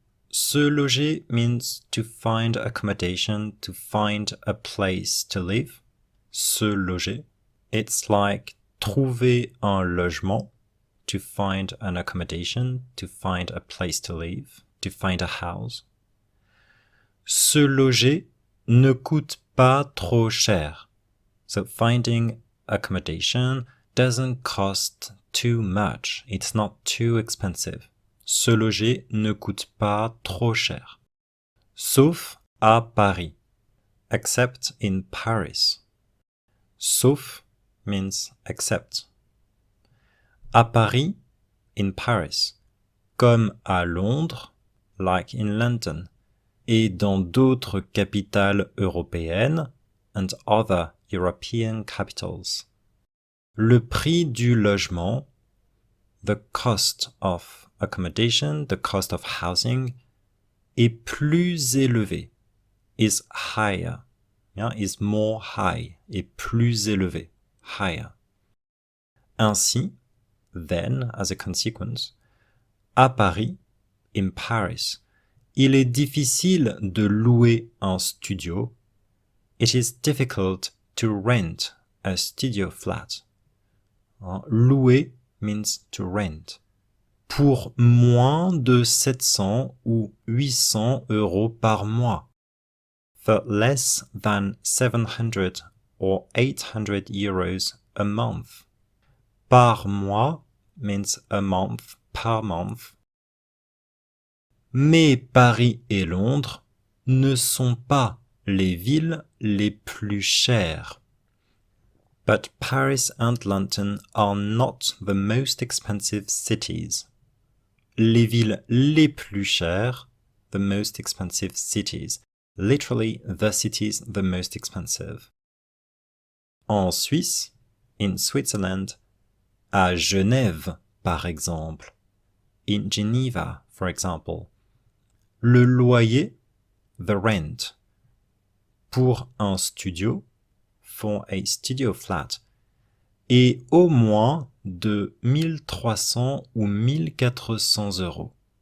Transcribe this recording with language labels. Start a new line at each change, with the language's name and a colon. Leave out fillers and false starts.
English: Se loger means to find accommodation, to find a place to live. Se loger. It's like
French: trouver un logement,
English: to find an accommodation, to find a place to live, to find a house.
French: Se loger ne coûte pas trop cher.
English: So finding accommodation doesn't cost too much. It's not too expensive.
French: Se loger ne coûte pas trop cher. Sauf à Paris.
English: Except in Paris. Sauf means except. À Paris, in Paris.
French: Comme à Londres,
English: like in London.
French: Et dans d'autres capitales européennes
English: and other European capitals.
French: Le prix du logement,
English: the cost of accommodation, the cost of housing,
French: est plus élevé,
English: is higher, is more high, est plus élevé, higher.
French: Ainsi,
English: then, as a consequence,
French: à Paris,
English: in Paris,
French: il est difficile de louer un studio.
English: It is difficult to rent a studio flat. Louer means to rent.
French: Pour moins de 700 ou 800 euros par mois.
English: For less than 700 or 800 euros a month. Par mois means a month, per month.
French: Mais Paris et Londres ne sont pas les villes les plus chères.
English: But Paris and London are not the most expensive cities.
French: Les villes les plus chères,
English: the most expensive cities. Literally, the cities the most expensive.
French: En Suisse,
English: in Switzerland,
French: à Genève, par exemple.
English: In Geneva, for example.
French: Le loyer,
English: the rent,
French: pour un studio,
English: for a studio flat,
French: est au moins de 1300 ou 1400 euros.